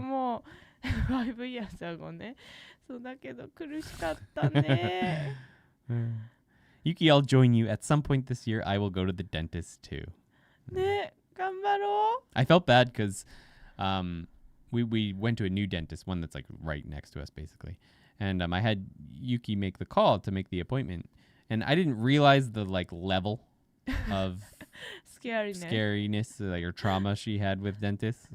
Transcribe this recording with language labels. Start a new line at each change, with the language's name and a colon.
Japanese: もう
English: 5 years ago
Japanese: ね。そうだけど苦しかったね。
English: Yuki, I'll join you. At some point this year, I will go to the dentist too.
Japanese: ね、頑張ろう。
English: I felt bad because we went to a new dentist, one that's like right next to us, basically. And I had Yuki make the call to make the appointment. And I didn't realize the like level of scariness like, or trauma she had with dentists.